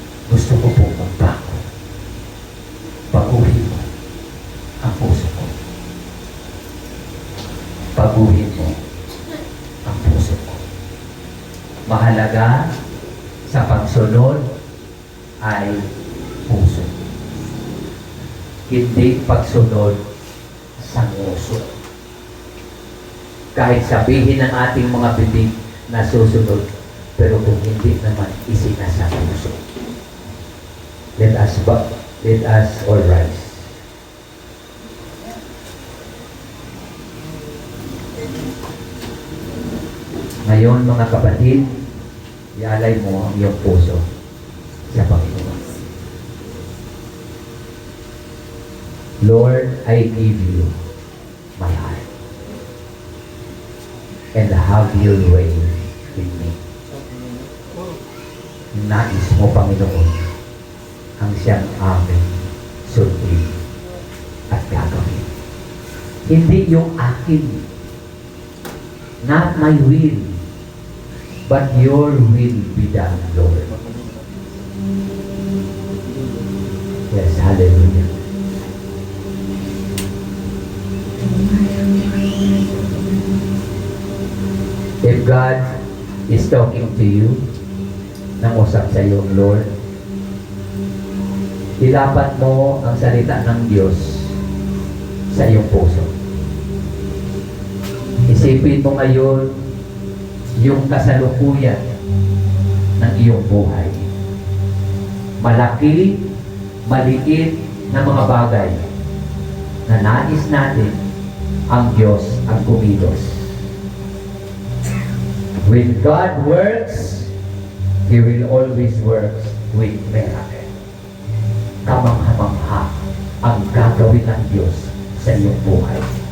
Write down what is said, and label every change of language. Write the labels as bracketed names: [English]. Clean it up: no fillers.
[Filipino] Gusto ko po magbago. Baguhin mo ang puso ko. Baguhin mo ang puso ko. Mahalaga sa pagsunod ay puso. Hindi pagsunod sa nguso. Kahit sabihin ng ating mga bibig na susunod, pero kung hindi naman isinasa puso. [English] Let us all rise. [Filipino] Ngayon mga kapatid, ialay mo ang iyong puso sa Panginoon. [English] Lord, I give you my heart and have your way with me. [Filipino] Nais mo, Panginoon, ang siyang aming sundin at gagawin. Hindi yung akin, [English] not my will, but your will be done, Lord. Yes, hallelujah. If God is talking to you, [Filipino] nangusap sa iyo, Lord, ilapat mo ang salita ng Diyos sa iyong puso. Isipin mo ngayon yung kasalukuyan ng iyong buhay. Malaki, maliit na mga bagay na nais natin ang Diyos ang kumilos. [English] When God works, He will always work with miracle. [Filipino] Kamangha-mangha ang gagawin ng Diyos sa iyong buhay.